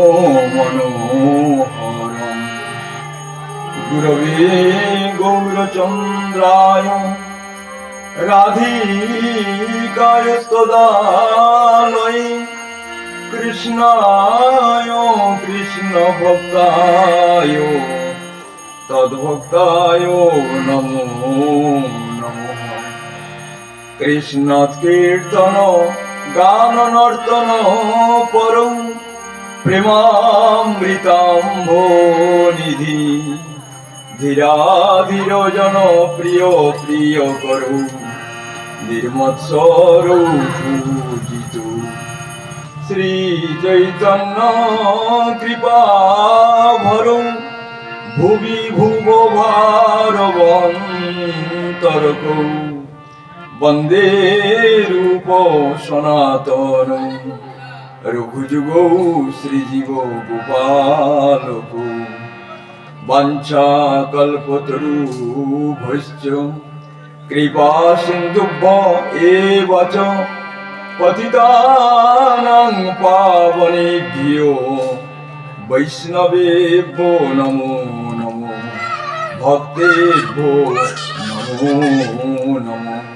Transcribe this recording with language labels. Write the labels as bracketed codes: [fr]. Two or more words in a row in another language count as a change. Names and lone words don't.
[sa] মনোহরম গুরবে গৌরচন্দ্রায় রাধিকায় তদালয়ে কৃষ্ণায় কৃষ্ণ ভক্তায় তদ্ভক্তায় নমো নমঃ। কৃষ্ণ কীর্তন গান নর্তন পরম প্রেমামৃতাম্ভো নিধি ধীরা ধীর জন প্রিয় প্রিয় করু নির্মৎসর পূজিত শ্রী চৈতন্য কৃপা ভরম ভুবি ভুব ভারবন্তরক বন্দে রূপ সনাতন রঘুযুগ শ্রীজীব গোপালক বাঞ্ছা কল্পতরুভ্যশ্চ কৃপা সিন্ধুভ্য এব চ পতিতানাং পাবনেভ্যো বৈষ্ণবেভ্যো নমো নমো ভক্তেভ্যো নমো নমো।